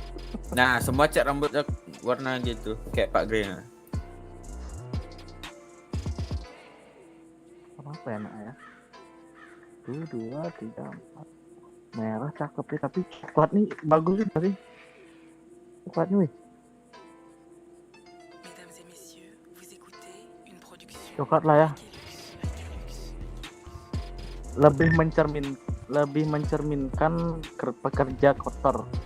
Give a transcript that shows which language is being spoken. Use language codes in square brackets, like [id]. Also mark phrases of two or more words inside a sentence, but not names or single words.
[id] Nah, semua cat rambutnya warna gitu, kayak Pak Grey. Apa ya nak ya? 1, 2, 3, 4. Merah cakep ya, tapi coklat nih bagus juga sih. Coklatnya wih. [fr] Mesdames et messieurs, vous écoutez une production [id] Coklat lah ya. Lebih mencerminkan pekerja kotor.